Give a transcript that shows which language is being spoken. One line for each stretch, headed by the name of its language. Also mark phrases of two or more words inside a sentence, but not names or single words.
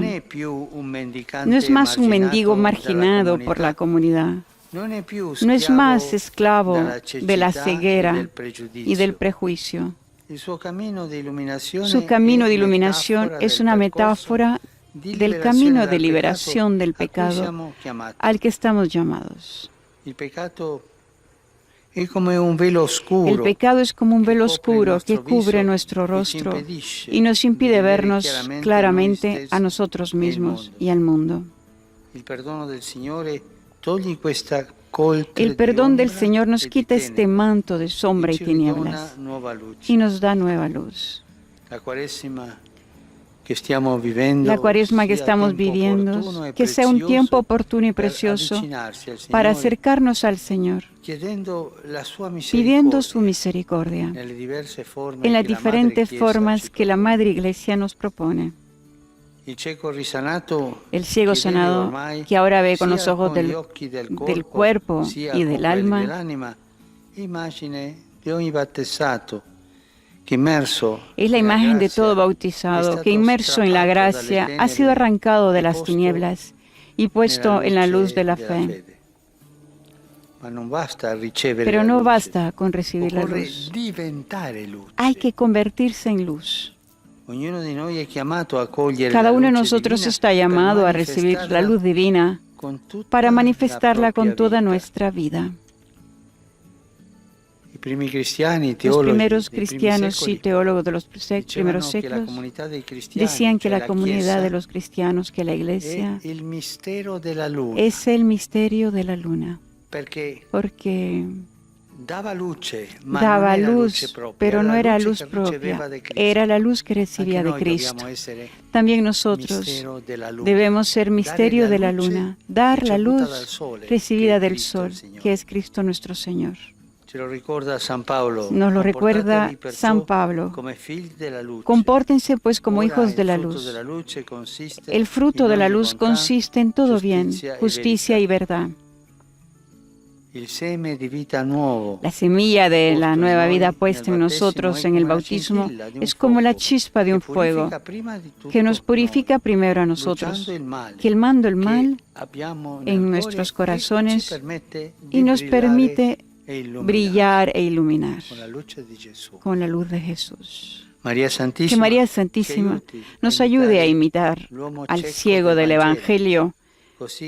Spanish: No es más un mendigo marginado por la comunidad, no es más esclavo de la ceguera y del prejuicio. Su camino de iluminación es una metáfora del camino de liberación del pecado al que estamos llamados.
Italian: è come un velo oscuro.
Spanish: El pecado es como un velo oscuro que cubre nuestro rostro y nos impide vernos claramente a nosotros mismos y al mundo.
Italian: Il perdono del Signore toglie questa coltre
Spanish: El perdón del
Italian: di ombra
Spanish: Señor nos
Italian: e di
Spanish: quita este
Italian: tenebre
Spanish: manto de sombra
Italian: e
Spanish: y
Italian: ci ridona
Spanish: tinieblas
Italian: nuova luce.
Spanish: y nos da nueva luz.
Italian: La Quaresima que stiamo vivendo,
Spanish: La cuaresma que
Italian: sia
Spanish: estamos
Italian: tempo
Spanish: viviendo,
Italian: opportuno e
Spanish: que sea un tiempo
Italian: prezioso
Spanish: oportuno y
Italian: per
Spanish: precioso
Italian: avvicinarsi al
Spanish: para
Italian: Signore,
Spanish: acercarnos al Señor,
Italian: chiedendo la sua
Spanish: pidiendo su
Italian: misericordia
Spanish: misericordia
Italian: nelle diverse forme
Spanish: en las
Italian: che la Madre
Spanish: diferentes
Italian: Chiesa
Spanish: formas
Italian: ci
Spanish: que la
Italian: propone.
Spanish: Madre Iglesia nos propone.
Italian: Il cieco risanato
Spanish: El ciego
Italian: che vede
Spanish: sanado,
Italian: ormai
Spanish: que ahora ve con los
Italian: sia
Spanish: ojos
Italian: con gli occhi del
Spanish: del
Italian: corpo
Spanish: cuerpo
Italian: sia
Spanish: y
Italian: con
Spanish: del
Italian: quelli
Spanish: alma,
Italian: dell'anima, immagine di ogni battezzato che immerso
Spanish: es la
Italian: nella
Spanish: imagen de
Italian: grazia
Spanish: todo
Italian: è
Spanish: bautizado
Italian: stato
Spanish: que inmerso en la
Italian: strappato dalle
Spanish: gracia ha
Italian: tenebre
Spanish: sido arrancado de
Italian: e
Spanish: las
Italian: posto
Spanish: tinieblas y puesto en la luz de la fe.
Italian: fede. Ma non basta ricevere
Spanish: Pero
Italian: la
Spanish: no
Italian: luce,
Spanish: basta con recibir la
Italian: occorre
Spanish: luz,
Italian: diventare luce.
Spanish: hay que convertirse en luz.
Italian: Ognuno di noi è chiamato a cogliere
Spanish: Cada
Italian: la
Spanish: uno de
Italian: luce
Spanish: nosotros
Italian: divina
Spanish: está
Italian: per
Spanish: llamado a recibir la luz divina
Italian: con tutta
Spanish: para
Italian: la
Spanish: manifestarla
Italian: propria
Spanish: con toda
Italian: vita.
Spanish: nuestra vida.
Italian: I primi cristiani,
Spanish: Los
Italian: teologi
Spanish: primeros
Italian: dei primi
Spanish: cristianos y
Italian: secoli
Spanish: teólogos de los primeros
Italian: dicevano che la
Spanish: séculos
Italian: comunità dei cristiani,
Spanish: decían que
Italian: cioè
Spanish: la comunidad
Italian: Chiesa,
Spanish: de los cristianos, que la
Italian: è
Spanish: iglesia,
Italian: il mistero della luna,
Spanish: es el misterio de la luna,
Italian: perché
Spanish: porque
Italian: dava luce, ma
Spanish: daba
Italian: non era luce
Spanish: luz,
Italian: propria,
Spanish: pero no
Italian: la
Spanish: era
Italian: luce
Spanish: luz
Italian: che riceveva
Spanish: propia,
Italian: da Cristo.
Spanish: era la luz que
Italian: Anche
Spanish: recibía de
Italian: noi
Spanish: Cristo.
Italian: dobbiamo essere
Spanish: También nosotros
Italian: mistero della luna,
Spanish: debemos ser misterio
Italian: dare
Spanish: de la
Italian: luce
Spanish: luna, dar la
Italian: ricevuta dal
Spanish: luz
Italian: sole,
Spanish: recibida
Italian: che è
Spanish: del
Italian: Cristo
Spanish: sol,
Italian: il Signore.
Spanish: que es Cristo nuestro Señor.
Italian: Ce lo ricorda San Paolo.
Spanish: Nos lo recuerda
Italian: Comportatevi perciò
Spanish: San Pablo.
Italian: come figli della luce.
Spanish: Compórtense pues como
Italian: Ora
Spanish: hijos de la
Italian: il frutto
Spanish: luz.
Italian: della luce consiste
Spanish: El fruto
Italian: in
Spanish: de la
Italian: ogni
Spanish: luz
Italian: bontà,
Spanish: consiste en todo bien,
Italian: giustizia e
Spanish: justicia
Italian: verità.
Spanish: y verdad.
Italian: Il seme di vita nuovo,
Spanish: La semilla de la
Italian: posto in
Spanish: nueva
Italian: noi
Spanish: vida
Italian: nel
Spanish: puesta en
Italian: battesimo
Spanish: nosotros
Italian: è
Spanish: en el
Italian: come la
Spanish: bautismo
Italian: scintilla di un
Spanish: es como la
Italian: fuoco
Spanish: chispa de un
Italian: che
Spanish: fuego
Italian: purifica prima di tutto
Spanish: que nos purifica
Italian: noi,
Spanish: primero a
Italian: bruciando
Spanish: nosotros,
Italian: il male
Spanish: que mando el mal
Italian: che abbiamo nel
Spanish: en
Italian: cuore
Spanish: nuestros
Italian: e
Spanish: corazones
Italian: ci permette di
Spanish: y nos
Italian: brillare
Spanish: permite
Italian: e illuminare
Spanish: brillar e iluminar
Italian: con la luce di Gesù.
Spanish: con la luz de Jesús. María Que Santísima, María
Italian: ci
Spanish: Santísima
Italian: aiuti
Spanish: nos
Italian: a
Spanish: ayude a
Italian: imitare
Spanish: imitar
Italian: l'uomo
Spanish: al
Italian: cieco
Spanish: ciego del Evangelio
Italian: così